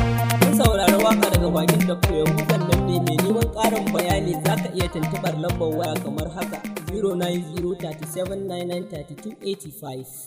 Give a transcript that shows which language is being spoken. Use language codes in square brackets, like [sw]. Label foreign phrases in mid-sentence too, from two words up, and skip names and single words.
[ha] Kun saurari waƙa daga bakin Doctor Yahuza Lambe. Mai neman ƙarin bayani za ka iya tuntuɓar lambar waya kamar haka, [en] zero nine zero thirty seven nine nine thirty two eighty five.